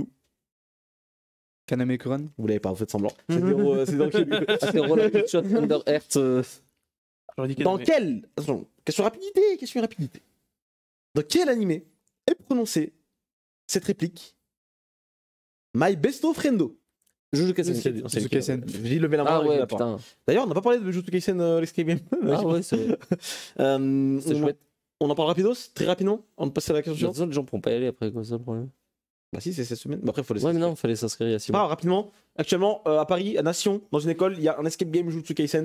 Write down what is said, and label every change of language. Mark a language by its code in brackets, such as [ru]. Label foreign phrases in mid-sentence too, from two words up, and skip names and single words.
[fr] Kaname Kuran. Vous l'avez pas, vous faites semblant. C'est Zero Kiryu. Ah, c'est Roller Shot Under Earth. J'aurais dit Dans mais- quel. Attention, question rapidité. Dans quel animé est prononcée cette réplique? [en] My besto friendo. [fr] Jujutsu Kaisen. Jujutsu Kaisen. J'ai levé la main. Ah j'ai ouais, la parole. putain. D'ailleurs, on n'a pas parlé de Jujutsu Kaisen l'escape game. Ah ouais, c'est C'est chouette. On en parle rapidos, très rapidement, avant de passer à la question De toute suivante. façon, les gens pourront pas y aller après, quoi, c'est ça le problème. Bah si, c'est cette semaine. Bah après, faut laisser. Ouais, mais non, fallait s'inscrire il y a 6 Ah, mois. rapidement. Actuellement, à Paris, à Nation, dans une école, il y a un escape game Jujutsu Kaisen.